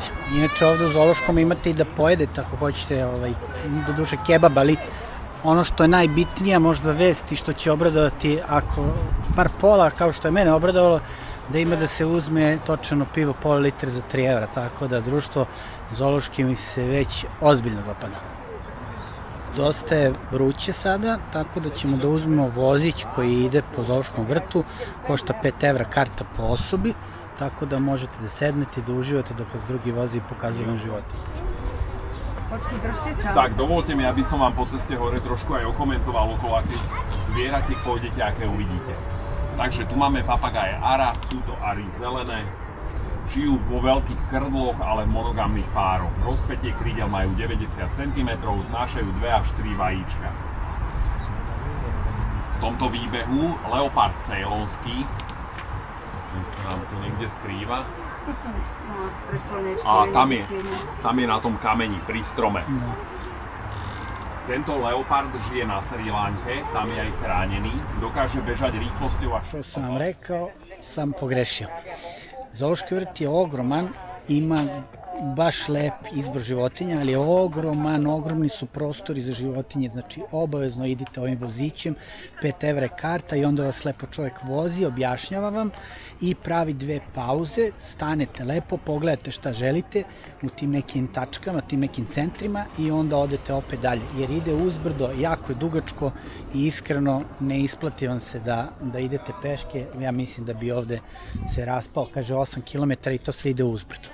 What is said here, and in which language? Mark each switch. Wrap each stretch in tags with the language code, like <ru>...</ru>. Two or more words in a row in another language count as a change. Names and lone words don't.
<sr>Inače ovde u Zoološkom imate i da pojedete ako hoćete, do duše kebab, ali ono što je najbitnija možda vest i što će obradovati, ako bar pola, kao što je mene obradovalo, da ima da se uzme točano pivo pola litra za 3 evra, tako da društvo Zoološki mi se već ozbiljno dopada. Dosta je vruće sada, tako da ćemo da uzmemo vozić koji ide po Zoološkom vrtu, košta 5 evra karta po osobi, tako da možete da sednete i da uživate dok vas drugi vozi i pokazuju vam životinje.</sr> <sk>Tak, dovolte mi, aby som vám po ceste hore trošku aj okomentoval okolo akých zvierat, keď pôjdete, aké uvidíte. Takže tu máme papagáje ara, sú to ary zelené, žijú vo veľkých krdloch, ale v monogamných pároch. Rozpätie krídel majú 90 cm, znášajú 2 až 3 vajíčka. V tomto výbehu leopard cejlonský, ten sa nám tu niekde skrýva, a tam je na tom kameni, pri strome. Tento leopard žije na Srí Lanke, tam je aj chránený, dokáže bežať rýchlosťou až...</sk> <sr>Što sam vam rekao, sam pogrešio. Zoološki vrt je ogroman, ima baš lep izbor životinja, ali je ogromni su prostori za životinje, znači obavezno idite ovim vozićem, 5 evra je karta i onda vas lepo čovjek vozi, objašnjava vam i pravi 2 pauze, stanete lepo, pogledate šta želite u tim nekim tačkama, tim nekim centrima i onda odete opet dalje, jer ide uzbrdo, jako je dugačko i iskreno ne isplati vam se da idete peške, ja mislim da bi ovde se raspao, kaže 8 km i to sve ide uzbrdo.</sr>